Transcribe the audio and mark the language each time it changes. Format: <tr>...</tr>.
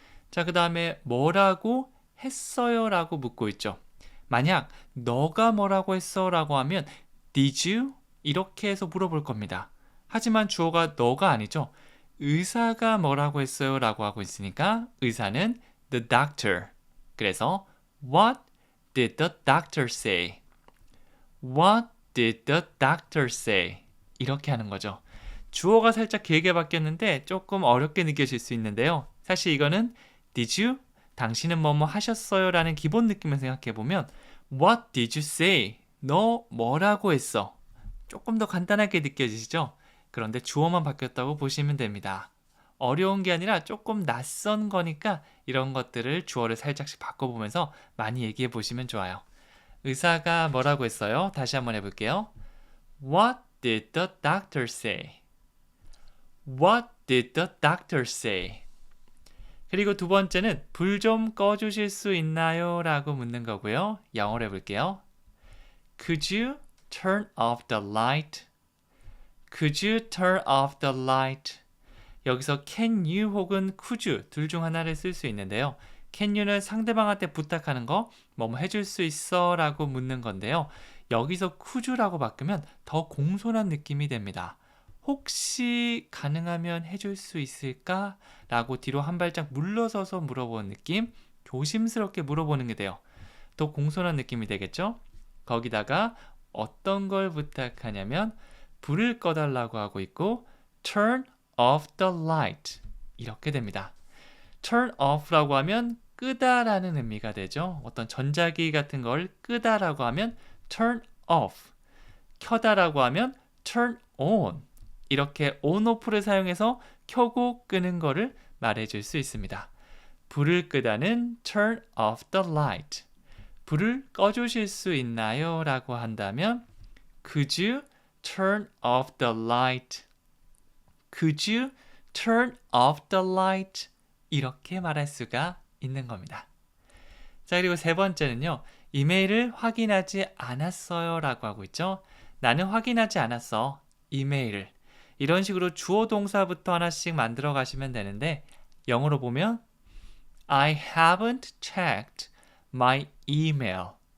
<ko>자, 그 다음에 뭐라고 했어요? 라고 묻고 있죠. 만약 너가 뭐라고 했어? 라고 하면</ko> <en>Did you?</en> <ko>이렇게 해서 물어볼 겁니다. 하지만 주어가 너가 아니죠. 의사가 뭐라고 했어요? 라고 하고 있으니까 의사는 the doctor. 그래서</ko> <en>What did the doctor say? What did the doctor say?</en> <ko>이렇게 하는 거죠. 주어가 살짝 길게 바뀌었는데 조금 어렵게 느껴질 수 있는데요. 사실 이거는</ko> <en>Did you?</en> <ko>당신은 뭐뭐 하셨어요? 라는 기본 느낌을 생각해보면</ko> <en>What did you say?</en> <ko>너 뭐라고 했어? 조금 더 간단하게 느껴지시죠? 그런데 주어만 바뀌었다고 보시면 됩니다. 어려운 게 아니라 조금 낯선 거니까 이런 것들을 주어를 살짝씩 바꿔보면서 많이 얘기해 보시면 좋아요. 의사가 뭐라고 했어요? 다시 한번 해볼게요.</ko> <en>What did the doctor say? What did the doctor say?</en> <ko>그리고 두 번째는 불 좀 꺼주실 수 있나요? 라고 묻는 거고요. 영어로 해볼게요.</ko> <en>Could you turn off the light? Could you turn off the light?</en> <ko>여기서 can you 혹은 could you 둘 중 하나를 쓸 수 있는데요. can you는 상대방한테 부탁하는 거, 뭐뭐 해줄 수 있어? 라고 묻는 건데요. 여기서 could you라고 바꾸면 더 공손한 느낌이 됩니다. 혹시 가능하면 해줄 수 있을까? 라고 뒤로 한 발짝 물러서서 물어보는 느낌, 조심스럽게 물어보는 게 돼요. 더 공손한 느낌이 되겠죠? 거기다가 어떤 걸 부탁하냐면 불을 꺼달라고 하고 있고</ko> <en>turn off the light</en> <ko>이렇게 됩니다. turn off라고 하면 끄다 라는 의미가 되죠. 어떤 전자기 같은 걸 끄다라고 하면 turn off, 켜다라고 하면 turn on 이렇게 on, off를 사용해서 켜고 끄는 거를 말해줄 수 있습니다. 불을 끄다는</ko> <en>turn off the light.</en> <ko>불을 꺼주실 수 있나요? 라고 한다면</ko> <en>Could you turn off the light? Could you turn off the light?</en> <ko>이렇게 말할 수가 있는 겁니다. 자, 그리고 세 번째는요. 이메일을 확인하지 않았어요 라고 하고 있죠. 나는 확인하지 않았어. 이메일을. 이런 식으로 주어 동사부터 하나씩 만들어 가시면 되는데 영어로 보면</ko> <en>I haven't checked my email.</en>